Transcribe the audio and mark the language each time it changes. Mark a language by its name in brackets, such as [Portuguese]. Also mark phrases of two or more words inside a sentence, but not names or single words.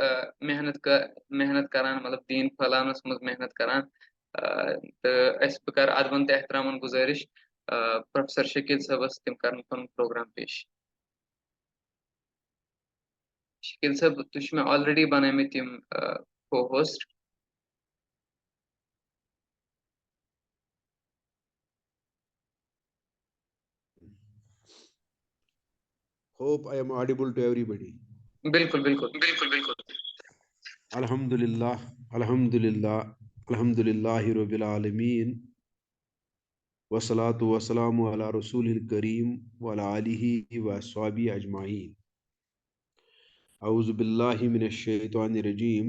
[Kashmiri] محنت کران مطلب دیٖن پھٔلاونس منٛز محنت کران تہٕ بہٕ کرٕ ادبن تہٕ احترامن گُزٲرِش پروفیسر شکیل صٲبس تِم کرن پنُن پروگرام پیش شکیل صٲب تُہۍ چھِو مےٚ آلریڈی بنٲومٕتۍ یِم کو ہوسٹ [English] Hope I am audible to everybody. [Kashmiri] بالکل بالکل بالکل بالکل [Arabic] الحمد لله، الحمد لله، الحمد لله رب العالمين. والصلاة والسلام على رسول الكريم وعلى آله وأصحابه أجمعين. أعوذ بالله من الشيطان الرجيم.